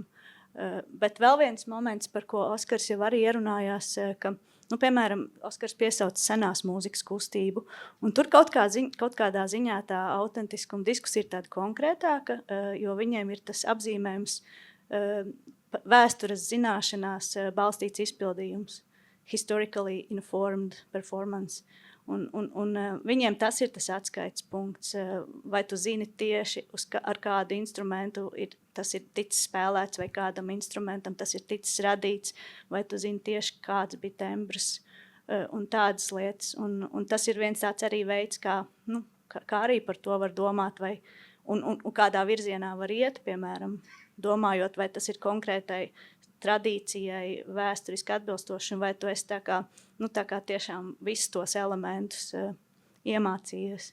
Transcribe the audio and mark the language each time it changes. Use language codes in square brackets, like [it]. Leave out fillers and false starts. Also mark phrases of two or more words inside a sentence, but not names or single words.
[lv] Bet vēl viens moments, par ko Oskars jau arī ierunājās, ka piemēram, Oskars piesauca senās mūzikas kustību, un tur kaut kādā ziņā tā autentiskuma diskusija ir tāda konkrētāka, jo viņiem ir tas apzīmējums vēstures zināšanās balstīts izpildījums, [en] historically informed performance. [lv] Un viņiem tas ir tas atskaites punkts, vai tu zini tieši ar kādu instrumentu tas ir ticis spēlēts, vai kādam instrumentam tas ir ticis radīts, vai tu zini tieši kāds bija tembrs un tādas lietas. Un tas ir viens tāds arī veids, kā arī par to var domāt, un kādā virzienā var iet, piemēram, domājot, vai tas ir konkrētai tradīcijai vēsturiski atbilstoši, vai tu esi tā kā tiešām visus tos elementus iemācījies.